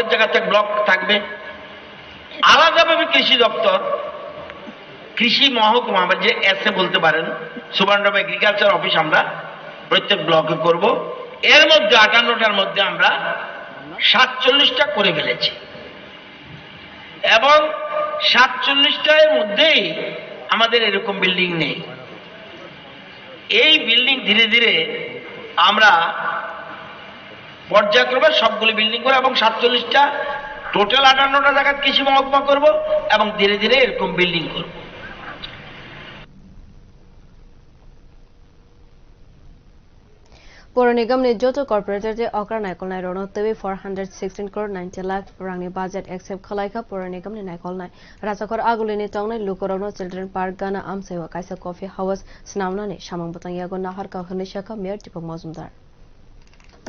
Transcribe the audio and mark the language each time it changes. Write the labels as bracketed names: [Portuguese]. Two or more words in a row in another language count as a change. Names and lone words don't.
[Bangla] জায়গাতে ব্লক থাকবে আলাদাভাবে কৃষি দপ্তর কৃষি মহকুমা আমরা যে এসে বলতে পারেন [English] superintendent of agriculture office [Bangla] আমরা প্রত্যেক ব্লকে করব এর মধ্যে 58টার মধ্যে আমরা 47টা করে ফেলেছি এবং 47টার মধ্যেই আমাদের এরকম বিল্ডিং নেই এই বিল্ডিং ধীরে ধীরে আমরা পর্যায়ক্রমে সবগুলো বিল্ডিং করে এবং 47টা টোটাল 58টা জায়গা কৃষি মহকুমা করব এবং ধীরে ধীরে এরকম বিল্ডিং করব [Kok Borok] Pura Nigam ni joto corporator je okra naikol nai rono tebi 416 crore 90 lakh rangni [English] budget accept [Kok Borok] khalaika Pura Nigam ni naikol nai Rajakor aguli ni tongnai lukorogno [English] children park [Kok Borok] gana amsewa kaisa [English] coffee house [Kok Borok] snamna ni samang butang yago nahar ka khani shaka mayor Deepak Mazumdar